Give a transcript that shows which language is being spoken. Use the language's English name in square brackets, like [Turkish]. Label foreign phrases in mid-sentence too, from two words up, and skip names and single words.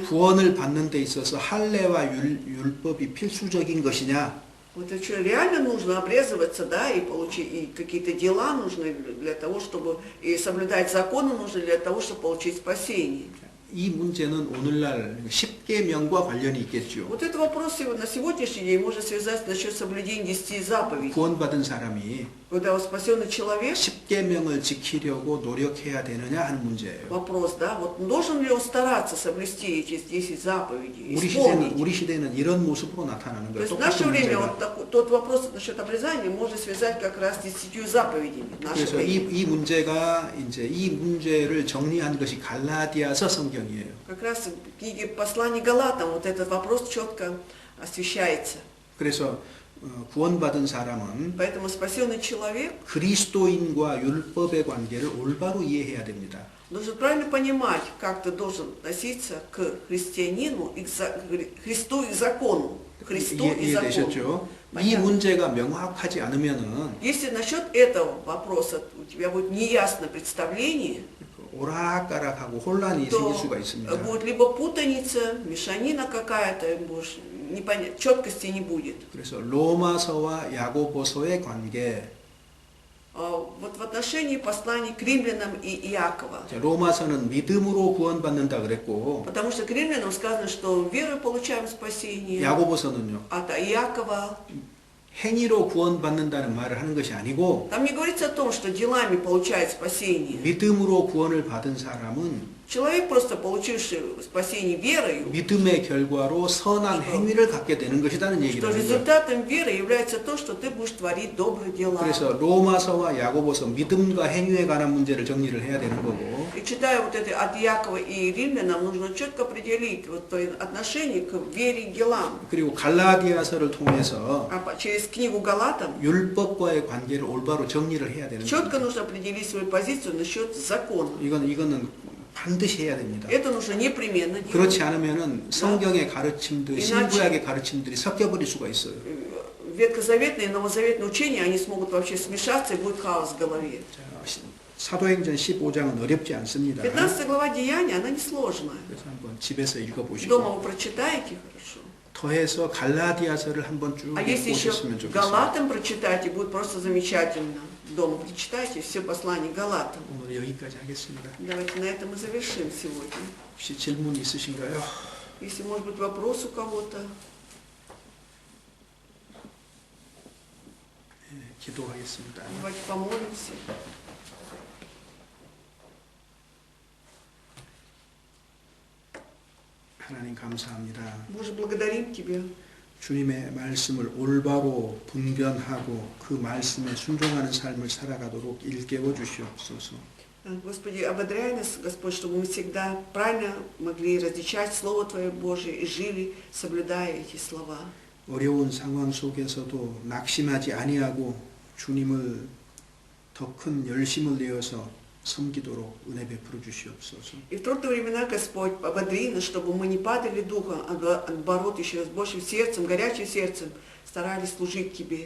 [Korean] 구원을 받는 데 있어서 할례와 율법이 필수적인 것이냐? [Russian] Вот это что, реально нужно обрезываться, да, и получить, и какие-то дела нужны для того, чтобы, и соблюдать законы нужны для того, чтобы получить спасение. [Korean] 이 문제는 오늘날 10계명과 관련이 있겠죠. [Russian] Вот этот вопрос на сегодняшний день можно связать насчет соблюдения 10 заповедей. [Korean] 구원받은 사람이 [Russian] Когда вот спасенный человек, [Korean] 10계명을 지키려고 노력해야 되느냐 하는 문제예요. [Russian] вопрос, да, вот должен ли он стараться соблюсти эти 10 заповедей, исполнить? [Korean] 우리 시대는 이런 모습으로 나타나는 [Russian] То [Korean] 거예요. [Russian] есть в наше [Korean] 똑같은 [Russian] время [Korean] 문제가. [Russian] вот тот вопрос насчет обрезания можно связать как раз с 10 заповедями. в наше [Korean] 그래서 [Russian] время. [Korean] 이 문제가 이제 이 문제를 정리한 것이 갈라디아서 성경이에요. [Russian] Как раз в книге послания Галатам вот этот вопрос четко освещается. [Korean] 그래서 구원받은 사람은 [Russian] Поэтому спасенный человек [Korean] 그리스도인과 율법의 관계를 올바로 이해해야 됩니다. [Russian] должен правильно понимать, как ты должен относиться к христианину, и к Христу и к закону. Христу и закону. [Korean] 이해되셨죠? 이 [Russian] Понятно. [Korean] 문제가 명확하지 않으면은 [Russian] Если насчет этого вопроса у тебя будет неясное представление, [Korean] 오락가락하고 혼란이 [Russian] то [Korean] 생길 수가 있습니다. [Russian] будет либо путаница, мешанина какая-то, четкости не будет. [Korean] 그래서 로마서와 야고보서의 관계, [Russian] вот в отношении посланий к римлянам и Иакова. [Korean] 자, 로마서는 믿음으로 구원받는다 그랬고 [Russian] Потому что к римлянам сказано, что верой получаем спасение. [Korean] 야고보서는요. [Russian] От Иакова. [Korean] 행위로 구원받는다는 말을 하는 것이 아니고 [Russian] Там не говорится о том, что делами получает спасение. [Korean] 믿음으로 구원을 받은 사람은 [Russian] Человек, просто получивший спасение верою, [Korean] 믿음의 결과로 선한 행위를 갖게 되는 것이라는 [Russian] что [Korean] 얘기를 하는 거예요. [Russian] результатом веры является то, что ты будешь творить добрые дела. [Korean] 그래서 로마서와 야고보서 믿음과 행위에 관한 문제를 정리를 해야 되는 거고 [Russian] И читая вот это от Иакова и Римлян, нам нужно четко определить вот то отношение к вере и делам. [Korean] 그리고 갈라디아서를 통해서 [Russian] А через книгу Галатам [Korean] 율법과의 관계를 올바로 정리를 해야 되는 [Russian] четко [Korean] 거예요. [Russian] нужно определить свою позицию насчет закона. [Korean] 이거는 반드시 해야 됩니다. [Russian] Это нужно непременно делать. [Korean] 그렇지 않으면은 성경의 가르침들, 신구약의 가르침들이 섞여버릴 수가 있어요. [Russian] Ветхозаветное и новозаветное учение, они смогут вообще смешаться и будет хаос в голове. [Korean] 자, 사도행전 15장은 어렵지 않습니다. [Russian] 15 глава Деяния, она несложная. [Korean] 그래서 한번 집에서 [Russian] Дома [Korean] 읽어보시고 [Russian] вы прочитаете хорошо. [Korean] 더해서 갈라디아서를 한번 쭉 [Russian] А если еще [Korean] 보셨으면 좋겠어요. [Russian] Галатам прочитайте, будет просто замечательно. Дома прочитайте все послания Галатам. [Korean] 오늘 여기까지 하겠습니다. [Russian] Давайте на этом и завершим сегодня. [Korean] 혹시 질문 있으신가요? [Russian] Если, может быть, вопрос у кого-то. [Korean] 네, 기도하겠습니다. [Russian] Давайте помолимся. [Korean] 하나님 감사합니다. [Russian] Боже, благодарим Тебя. [Korean] 주님의 말씀을 올바로 분별하고 그 말씀에 순종하는 삶을 살아가도록 일깨워 주시옵소서. [Russian] Господи, ободряй нас, Господь, чтобы мы всегда правильно могли различать Слово Твое Божие и жили, соблюдая эти слова. [Korean] 어려운 상황 속에서도 낙심하지 아니하고 주님을 더 큰 열심을 내어서 섬기도록 은혜 베풀어 주시옵소서. [Russian] И в трудные времена, Господь, ободри нас, чтобы мы не падали духом, а наоборот, еще с большим сердцем, горячим сердцем старались служить Тебе.